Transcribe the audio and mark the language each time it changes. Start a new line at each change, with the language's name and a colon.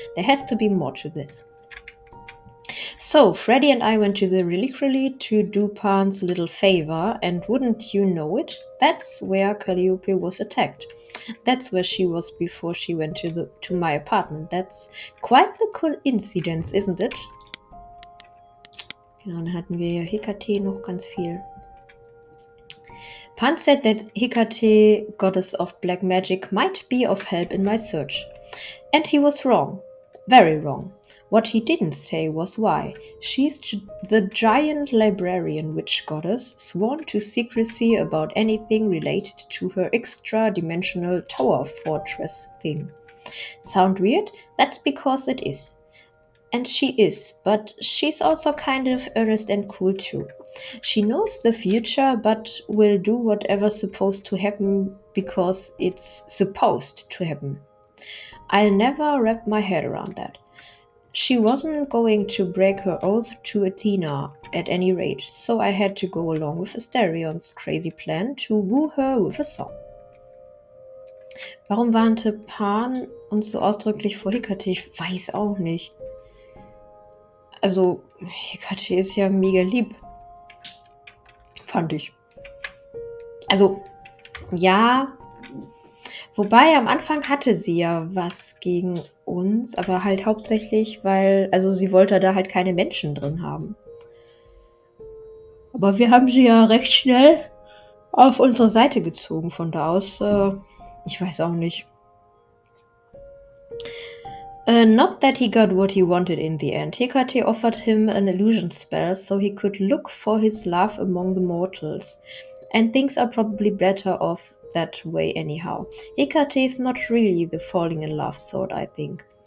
English: There has to be more to this. So, Freddy and I went to the Reliquary to do Pan's little favor, and wouldn't you know it, that's where Calliope was attacked. That's where she was before she went to my apartment. That's quite the coincidence, isn't it?
German: Genau, dann hatten wir ja Hecate noch ganz viel.
English: Pan said that Hecate, goddess of black magic, might be of help in my search. And he was wrong. Very wrong. What he didn't say was why. She's the giant librarian witch goddess, sworn to secrecy about anything related to her extra-dimensional tower fortress thing. Sound weird? That's because it is. And she is, but she's also kind of earnest and cool too. She knows the future, but will do whatever's supposed to happen because it's supposed to happen. I'll never wrap my head around that. She wasn't going to break her oath to Athena at any rate, so I had to go along with Asterion's crazy plan to woo her with a song.
German: Warum warnte Pan uns so ausdrücklich vor Hecate? Ich weiß auch nicht. Also, Hecate ist ja mega lieb. Fand ich. Also, ja. Wobei, am Anfang hatte sie ja was gegen uns, aber halt hauptsächlich, weil, also sie wollte da halt keine Menschen drin haben. Aber wir haben sie ja recht schnell auf unsere Seite gezogen. Von da aus, ich weiß auch nicht.
English: Not that he got what he wanted in the end. Hecate offered him an illusion spell so he could look for his love among the mortals. And things are probably better off that way anyhow. Hecate is not really the falling in love sort, I think.